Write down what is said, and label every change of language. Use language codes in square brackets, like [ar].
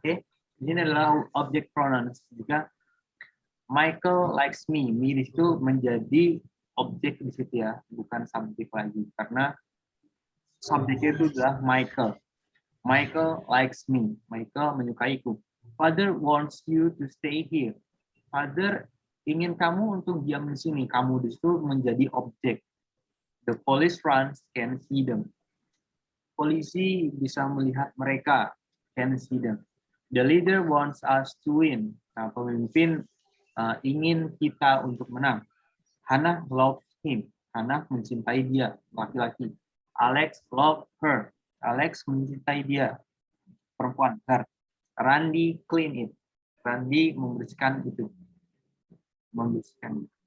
[id] Oke, ini adalah object pronouns. Jika Michael likes me, me itu menjadi objek di situ ya, bukan subjek lagi. Karena subjeknya itu adalah Michael. [en] Michael likes me. Michael menyukaiku. Father wants you to stay here. [id] Father ingin kamu untuk diam di sini. Kamu di situ menjadi objek. [en] The police runs can see them. [id] Polisi bisa melihat mereka. [en] Can see them. The leader wants us to win. [id] Nah, pemimpin ingin kita untuk menang. Hannah loves him. Hannah mencintai dia, laki-laki. Alex loves her. Alex mencintai dia, perempuan, her. [en] Randy clean it. [id] Randy membersihkan itu. Membersihkan.